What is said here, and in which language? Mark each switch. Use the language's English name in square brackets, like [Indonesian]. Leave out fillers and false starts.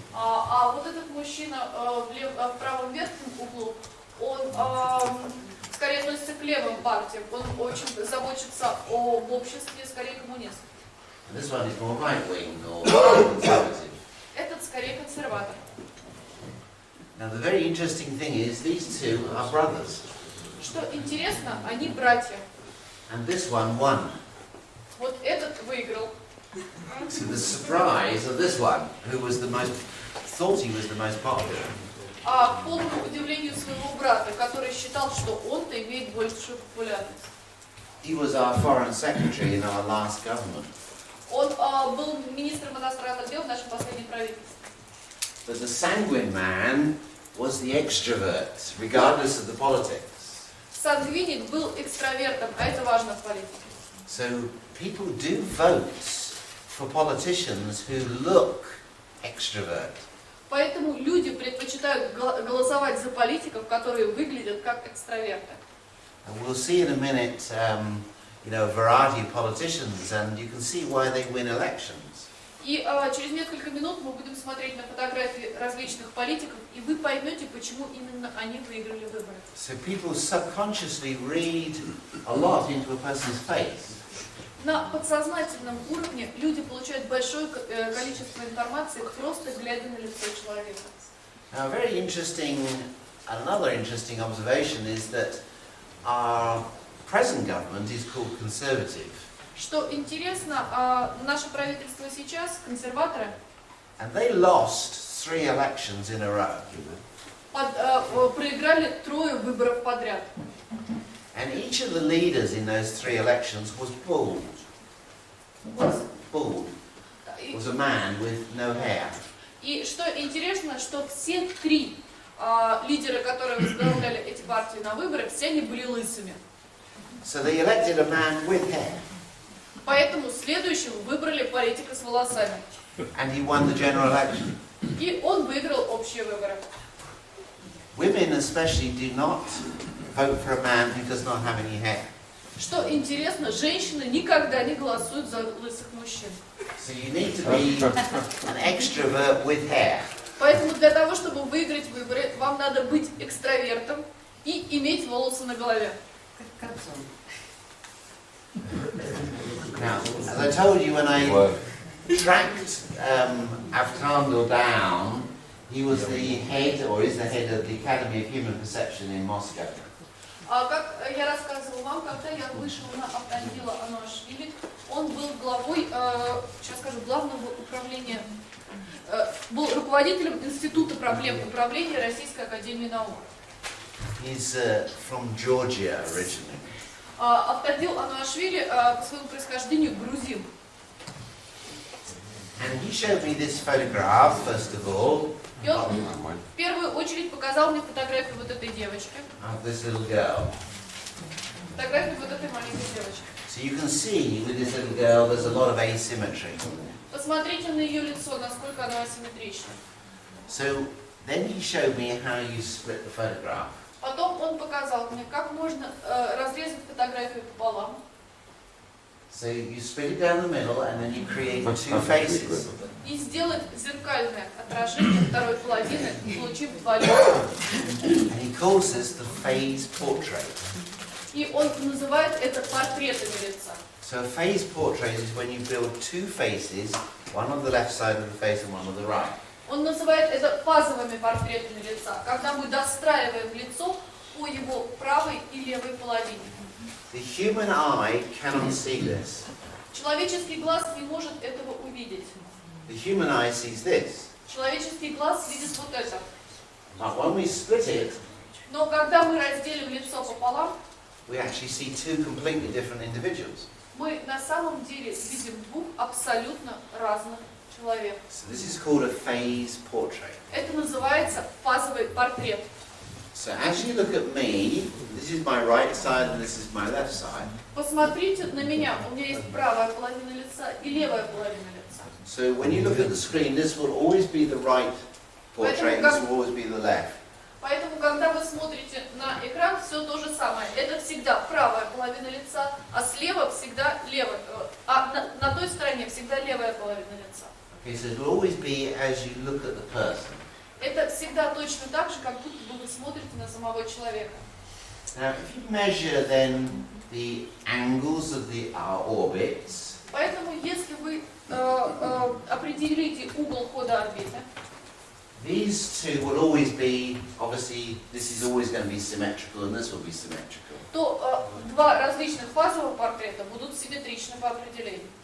[Russian] а вот этот мужчина в правом верхнем углу, он скорее относится к левым партиям, он очень заботится об обществе, скорее коммунист. [English] And this one is more right-wing or conservative. [Russian] Этот скорее консерватор. [English] Now, the very interesting thing is these two are brothers, [Russian] Что интересно, они братья. [English] and this one won. [Russian] Вот этот выиграл. [English] To the surprise of this one, who was the most, thought he was the most popular. [Russian] А к полному удивлению своего брата, который считал, что он-то имеет большую популярность. [English] He was our foreign secretary in our last government. [Russian] Он был министром иностранных дел в нашем последнем правительстве. [English] But the sanguine man was the extrovert, regardless of the politics. [Russian] Сангвиник был экстравертом, а это важно в политике. [English] So people do vote for politicians who look extrovert. [Russian] Поэтому люди предпочитают голосовать за политиков, которые выглядят как экстраверты. [English] And we'll see in a minute, a variety of politicians, and you can see why they win elections. [Russian] И через несколько минут мы будем смотреть на фотографии различных политиков, и вы поймете, почему именно они выиграли выборы. [English] So people subconsciously read a lot into a person's face. [Russian] На подсознательном уровне люди получают большое количество информации, просто глядя на лицо человека. [English] Now, another interesting observation is that our present government is called Conservative. [Russian] Что интересно, наше правительство сейчас, консерваторы, [English] And they lost 3 elections in a row. [Russian] проиграли 3 выборов подряд. [English] And each of the leaders in those 3 elections was bald. Bald. Was a man with no hair. [Russian] И что интересно, что все 3 лидера, которые возглавляли эти партии на выборах, все они были лысыми. [English] So they elected a man with hair. [Russian] Поэтому следующим выбрали политика с волосами. [English] And he won the general election. [Russian] И он выиграл общие выборы. [English] women especially do not vote for a man who does not have any hair. [Russian] Что интересно, женщины никогда не голосуют за лысых мужчин. [English] So you need to be an extrovert with hair. [Russian] Поэтому для того, чтобы выиграть выборы, вам надо быть экстравертом и иметь волосы на голове. [English] Now, as I told you, when I tracked Avtandil down, he was the head, or is the head of the Academy of Human Perception in Moscow. [Russian] А как я рассказывала вам, когда я вышел на Автандила Ануашвили, он был главой, сейчас скажу, главного управления, был руководителем Института проблем управления Российской Академии Наук. [English] He's from Georgia originally. [Russian] Автандил Ануашвили по своему происхождению грузин. [English] And he showed me this photograph, first of all, [Russian] И он в первую очередь показал мне фотографию вот этой девочки. [English] of this little girl. [Russian] Фотографию вот этой маленькой девочки. [English] So you can see with this little girl there's a lot of asymmetry. [Russian] Посмотрите на ее лицо, насколько оно асимметрично. [English] So then he showed me how you split the photograph. [Russian] Потом он показал мне, как можно разрезать фотографию пополам. [English] So you split it down the middle and then you create two faces. [Russian] И сделать зеркальное отражение второй половины, получив два лица. [English] And he calls this the phase portrait. [Russian] И он называет это портретами лица. [English] So a phase portrait is when you build two faces, one on the left side of the face and one on the right. [Russian] Он называет это фазовыми портретами лица, когда мы достраиваем лицо по его правой и левой половине. [English] The human eye cannot see this. [Russian] Человеческий глаз не может этого увидеть. [English] The human eye sees this. [Russian] Человеческий глаз видит вот это. [English] But when we split it, [Russian] Но когда мы разделим лицо пополам, [English] we actually see two completely different individuals. [Russian] мы на самом деле видим двух абсолютно разных человеков. [English] So this is called a phase portrait. [Russian] Это называется фазовый портрет. [English] So as you look at me, this is my right side and this is my left side. [Russian] Посмотрите на меня. У меня есть правая половина лица и левая половина лица. [English] So when you look at the screen, this will always be the right portrait and this will always be the left. [Russian] Поэтому, когда вы смотрите на экран, все то же самое. Это всегда правая половина лица, а слева всегда левая. А на той стороне всегда левая половина лица. [English] Okay, so it will always be as you look at the person. [Russian] Это всегда точно так же, как будто бы вы смотрите на самого человека. [English] Now, if you measure then the angles of the orbits, [Russian] Поэтому, если вы определите угол хода орбиты, [English] these two will always be, obviously, this is always going to be symmetrical and this will be symmetrical. [Russian] то два различных фазовых портрета будут симметричны по определению.